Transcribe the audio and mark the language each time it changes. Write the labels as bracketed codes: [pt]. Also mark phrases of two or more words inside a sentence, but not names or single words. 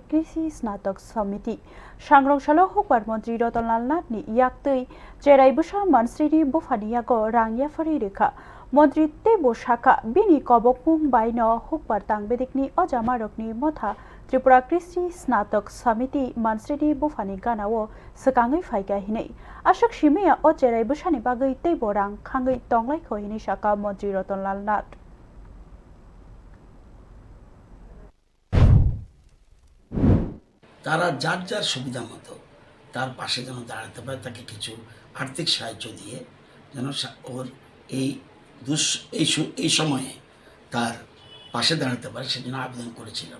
[trp] कृषि स्नातक समिति सांग्रंशालो हुकबार मंत्री रतनलाल नाथनि याक्तै चेराइबुसा मानस्रिनि बुफानियागो रांयाफारि रेखा मंत्री तेबो शाखा बिनि कबकमुं बायनो हुकबार तांबेदेखनि अजामारकनि मथा त्रिपुरा कृषि स्नातक समिति मानस्रिनि बुफानि गानावो सकांगै फाइका हिनै आशक सिमेया ओ चेराइबुसानि बागै तेबो रां खांगै तंलाइखो हिनै शाखा मंत्री रतनलाल नाथ [bn] তারা যার যার সুবিধা মতো তার পাশে যেন দাঁড়াতে পারে, তাকে কিছু আর্থিক সাহায্য দিয়ে যেন ওর এই এই সময়ে তার পাশে দাঁড়াতে পারে সেজন্য আবেদন করেছিলাম।